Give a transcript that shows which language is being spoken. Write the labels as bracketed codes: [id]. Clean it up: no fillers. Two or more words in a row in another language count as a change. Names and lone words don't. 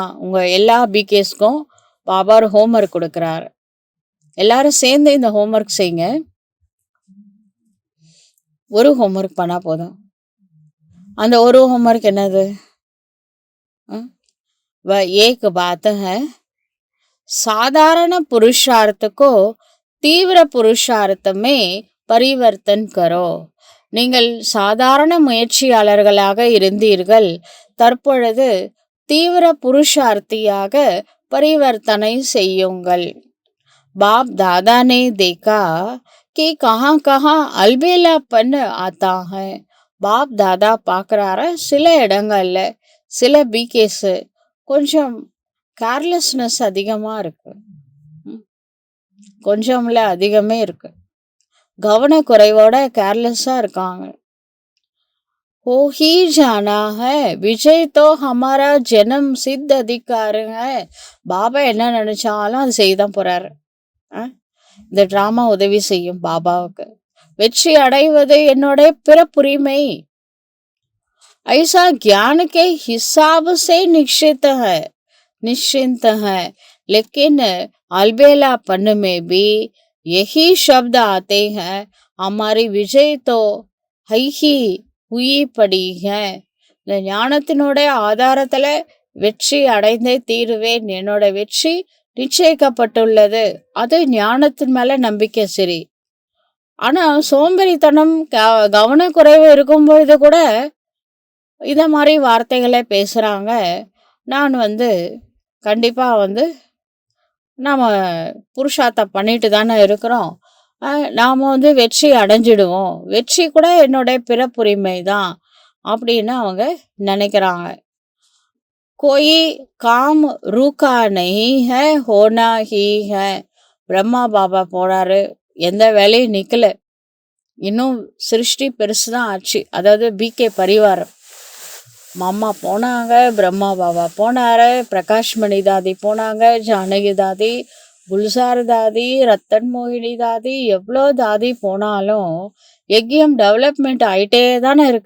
[ta] உங்க எல்லா பிகேஸ்க்கும் பாபா ஒரு ஹோம்ஒர்க் கொடுக்குறாரு. எல்லாரும் சேர்ந்து இந்த ஹோம்ஒர்க் செய்யுங்க. ஒரு ஹோம்ஒர்க் பண்ணா போதும். அந்த ஒரு ஹோம்ஒர்க் என்னது? [hi] एक बात है साधारण पुरुषार्थ को तीव्र पुरुषार्थ में परिवर्तन करो. [ta] நீங்கள் சாதாரண முயற்சியாளர்களாக இருந்தீர்கள், தற்பொழுது தீவிர புருஷார்த்தியாக பரிவர்த்தனை செய்யுங்கள். [hi] बाप दादा ने देखा कि कहाँ कहाँ अलबेलापन आता है. [ta] பாப் தாதா பார்க்குறாரு சில இடங்கள்ல சில பிகேஸ் கொஞ்சம் கேர்லெஸ்னஸ் அதிகமாக இருக்கு. கொஞ்சம்ல அதிகமே இருக்கு. கவனக்குறைவோட கேர்லெஸ்ஸாக இருக்காங்க. [hi] हो ही जाना है विजय तो हमारा जन्म सिद्ध अधिकार है. [ta] பாபா என்ன நினைச்சாலும் அது செய்தான் போறாரு. இந்த டிராமா உதவி செய்யும் பாபாவுக்கு. வெற்றி அடைவது என்னோட பிறப்புரிமை. [hi] ऐसा ज्ञान के हिसाब से निश्चिंत है लेकिन अलबेलापन में भी यही शब्द आते हैं हमारी विजय तो है ही हुई पड़ी है. [ta] இந்த ஞானத்தினோட ஆதாரத்துல வெற்றி அடைந்தே தீருவேன். என்னோட வெற்றி நிச்சயிக்கப்பட்டுள்ளது. அது ஞானத்தின் மேல நம்பிக்கை சரி. ஆனா சோம்பேறித்தனம் கவனக்குறைவு இருக்கும்பொழுது கூட இத மாதிரி வார்த்தைகளை பேசுறாங்க. நான் கண்டிப்பா நாம புருஷார்த்தம் பண்ணிட்டு தானே இருக்கிறோம். நாம் வந்து வெற்றி அடைஞ்சிடுவோம், வெற்றி கூட என்னுடைய பிறப்புரிமை தான் அப்படின்னு அவங்க நினைக்கிறாங்க. [hi] कोई काम रुका नहीं है होना ही है. [ta] பிரம்மா பாபா போறாரு, எந்த வேலையும் நிக்கல, இன்னும் சிருஷ்டி பெருசுதான் ஆச்சு. அதாவது பிகே பரிவாரம் மாமா போனாங்க, பிரம்மா பாபா போனாரு, பிரகாஷ் மணி தாதி போனாங்க, ஜானகி தாதி, குல்சார் தாதி, ரத்தன் மோகினி தாதி, எவ்வளோ தாதி போனாலும் யஜ்யம் டெவலப்மெண்ட் ஆயிட்டே தானே இருக்கு.